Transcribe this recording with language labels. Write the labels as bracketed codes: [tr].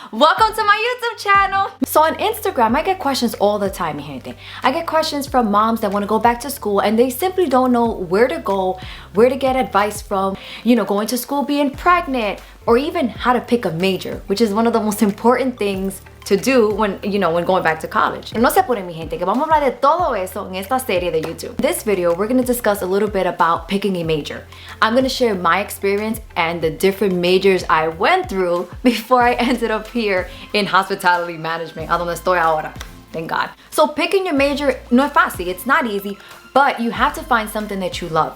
[en] Welcome to my YouTube channel. So on Instagram, I get questions all the time, [es] mi gente. [en] I get questions from moms that want to go back to school and they simply don't know where to go, where to get advice from, going to school, being pregnant, or even how to pick a major, which is one of the most important things to do when going back to college. [es] No se apuren, mi gente, que vamos a hablar de todo eso en esta serie de YouTube. [en] This video, we're gonna discuss a little bit about picking a major. I'm gonna share my experience and the different majors I went through before I ended up here in hospitality management, [es] a donde estoy ahora. [en] Thank God. So picking your major, [es] no es fácil, [en] it's not easy, but you have to find something that you love.